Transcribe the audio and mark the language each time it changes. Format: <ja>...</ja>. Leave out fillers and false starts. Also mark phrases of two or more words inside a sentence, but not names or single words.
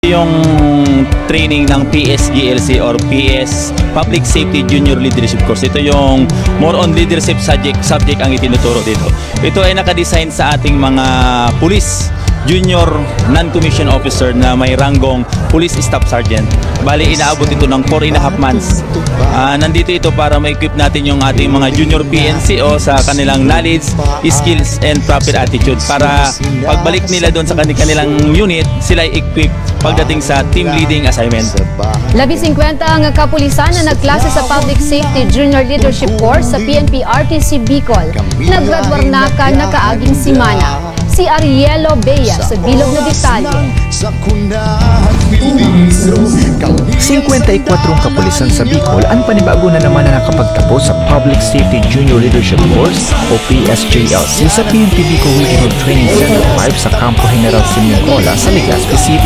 <tl>Yung training ng PSGLC or PS Public Safety Junior Leadership Course. Ito yung</tl> <en>more on leadership subject</en> <tl>ang itinuturo dito. Ito ay nakadesign sa ating mga pulis,</tl> <en>junior non-commissioned officer</en> <tl>na may ranggong</tl> <en>police staff sergeant.</en> <tl>Bali, inaabot ito ng 4.5 months. Nandito ito para ma-equip natin yung ating mga</tl> <en>junior PNCO</en> <tl>sa kanilang</tl> <en>knowledge, skills, and proper attitude</en> <tl>para pagbalik nila doon sa kanilang unit, sila ay equipped pagdating sa</tl> <en>team leading assignment.</en> <tl>50 ang kapulisan na nagklase sa Public Safety Junior Leadership Course sa PNP RTC Bicol.</tl> <bik>Naggraduar na nakaaging simana. Si Arielo Bea sa bilog na detalye.</bik> <tl>54 kapulisan sa Bicol ang panibago na naman na nakapagtapos sa Public Safety Junior Leadership Course o PSJLC sa PNP Bicol Regional Training Center 5 sa Campo General Sinicola sa Legazpi City.</tl>